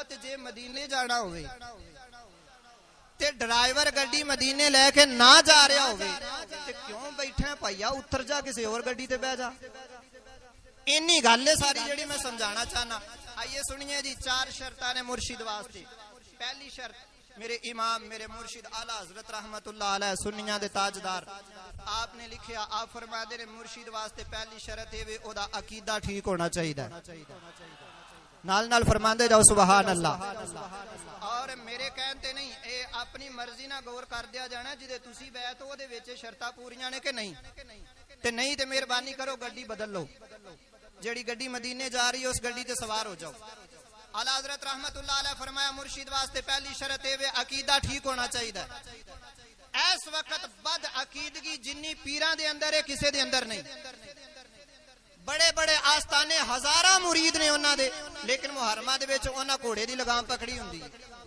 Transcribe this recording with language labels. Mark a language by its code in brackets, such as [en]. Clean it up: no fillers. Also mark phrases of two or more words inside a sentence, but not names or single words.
[pa] ਤੇ ਜੇ ਮਦੀਨੇ ਜਾਣਾ ਹੋਵੇ ਤੇ ਡਰਾਈਵਰ ਗੱਡੀ ਮਦੀਨੇ ਲੈਕੇ ਨਾ ਜਾ ਰਿਹਾ ਹੋਵੇ ਤੇ ਕਿਉਂ ਬੈਠਾ ਭਈਆ, ਉਤਰ ਜਾ ਕਿਸੀ ਔਰ ਗੱਡੀ ਤੇ ਬਹਿ ਜਾ। ਇੰਨੀ ਗੱਲ ਹੈ ਸਾਰੀ ਜਿਹੜੀ ਮੈਂ ਸਮਝਾਉਣਾ ਚਾਹਨਾ। ਆਇਏ ਸੁਣੀਏ ਜੀ, 4 ਸ਼ਰਤਾਂ ਨੇ ਮੁਰਸ਼ਿਦ ਵਾਸਤੇ। ਪਹਿਲੀ ਸ਼ਰਤ, ਮੇਰੇ ਇਮਾਮ ਮੇਰੇ ਮੁਰਸ਼ਿਦ ਆਲਾ ਹਜ਼ਰਤ [ar] رحمة الله عليه [pa] ਸੁੰਨੀਆਂ ਦੇ ਤਾਜਦਾਰ ਆਪਨੇ ਲਿਖਿਆ, ਆਪ ਫ਼ਰਮਾਉਂਦੇ ਨੇ ਮੁਰਸ਼ਿਦ ਵਾਸਤੇ ਪਹਿਲੀ ਸ਼ਰਤ ਹੈ ਵੇ ਓਦਾ ਅਕੀਦਾ ਠੀਕ ਹੋਣਾ ਚਾਹੀਦਾ। ਨਾਲ ਨਾਲ ਫ਼ਰਮਾਂਦੇ ਜਾਓ [ar] سبحان الله. [pa] ਔਰ ਮੇਰੇ ਕਹਿੰਦੇ ਨਹੀਂ, ਏ ਆਪਣੀ ਮਰਜ਼ੀ ਨਾ ਗੌਰ ਕਰ ਦਿੱਤਾ ਜਾਣਾ, ਜਿਦੇ ਤੁਸੀਂ ਬੈਤ ਓਦੇ ਵਿਚ ਸ਼ਰਤਾਂ ਪੂਰੀਆਂ ਨੇ ਕਿ ਨਹੀਂ। ਤੇ ਨਹੀਂ ਤੇ ਮਿਹਰਬਾਨੀ ਕਰੋ ਗੱਡੀ ਬਦਲ ਲਓ, ਜਿਹੜੀ ਗੱਡੀ ਮਦੀਨੇ ਜਾ ਰਹੀ ਹੈ ਉਸ ਗੱਡੀ ਤੇ ਸਵਾਰ ਹੋ ਜਾਓ। ਆਲਾ ਹਜ਼ਰਤ [ar] رحمة الله عليه [pa] ਫ਼ਰਮਾਇਆ ਮੁਰਸ਼ਿਦ ਵਾਸਤੇ ਪਹਿਲੀ ਸ਼ਰਤ ਹੈ ਵੇ ਅਕੀਦਾ ਠੀਕ ਹੋਣਾ ਚਾਹੀਦਾ। ਇਸ ਵਕ਼ਤ ਬਦ ਅਕੀਦਗੀ ਜਿੰਨੀ ਪੀਰਾਂ ਦੇ ਅੰਦਰ ਹੈ ਕਿਸੇ ਦੇ ਅੰਦਰ ਨਹੀਂ। ਵੱਡੇ ਵੱਡੇ ਆਸਤਾਨੇ ਹਜ਼ਾਰਾਂ ਮੁਰੀਦ ਨੇ ਉਨ੍ਹਾਂ ਦੇ, ਲੇਕਿਨ ਮੁਹੱਰਮਾਂ ਦੇ ਵਿਚ ਉਨ੍ਹਾਂ ਘੋੜੇ ਦੀ ਲਗਾਮ ਪਕੜੀ ਹੁੰਦੀ ਹੈ।